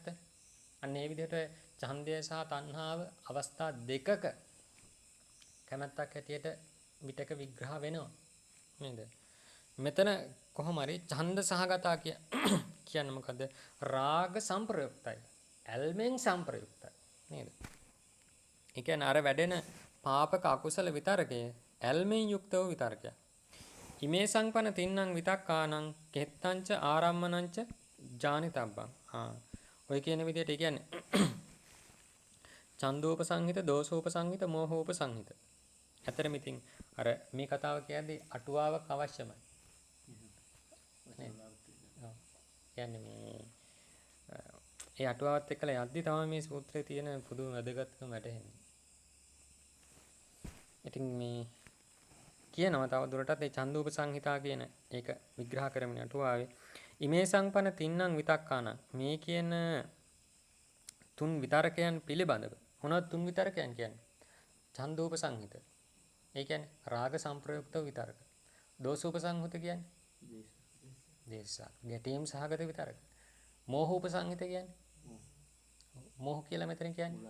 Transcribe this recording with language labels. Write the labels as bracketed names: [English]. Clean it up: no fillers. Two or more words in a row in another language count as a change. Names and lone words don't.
[Sinhala] අන්න ඒ විදිහට ඡන්දය සහ තණ්හාව අවස්ථා දෙකක කැමැත්තක් හැටියට විතක විග්‍රහ වෙනවා නේද? මෙතන කොහොම හරි ඡන්ද සහගතා කියන්නේ මොකද්ද? රාග සංප්‍රයුක්තයි. ඇල්මෙන් සංප්‍රයුක්තයි. නේද? ඒ කියන්නේ අර වැඩෙන පාපක අකුසල විතරකයේ ඇල්මෙන් යුක්තව විතරකයක්. [Pali] ඉමේ සංපන තින්නම් විතක්කානං කෙත්තංච ආරම්මනංච ජානිතබ්බං. [Sinhala] ඔය කියන විදිහට ඒ කියන්නේ ඡන්දෝපසංහිත, දෝසෝපසංහිත, මෝහෝපසංහිත. ඇතරම ඉතින් අර මේ කතාව කියද්දී අටුවාවක් අවශ්‍යමයි. කියන්නේ මේ ඒ අටුවාවත් එක්කලා යද්දි තමයි මේ සූත්‍රයේ තියෙන පුදුම වැදගත්කම වැටහෙන්නේ. ඉතින් මේ කියනවා තව දුරටත් මේ ඡන්දෝපසංහිතා කියන ඒක විග්‍රහ කරමින් අටුවාවේ [Pali] ඉමේ සංපන තින්නම් විතක්කාන [Sinhala] මේ කියන තුන් විතරකයන් පිළිබඳව මොනවද තුන් විතරකයන් කියන්නේ? ඡන්දෝපසංහිත. ඒ කියන්නේ රාග සංප්‍රයුක්තව විතරක. දෝසෝපසංහිත කියන්නේ දේශා. ගැටීම් සහගත විතරක. මෝහෝපසංහිත කියන්නේ මෝහ කියලා මෙතන කියන්නේ.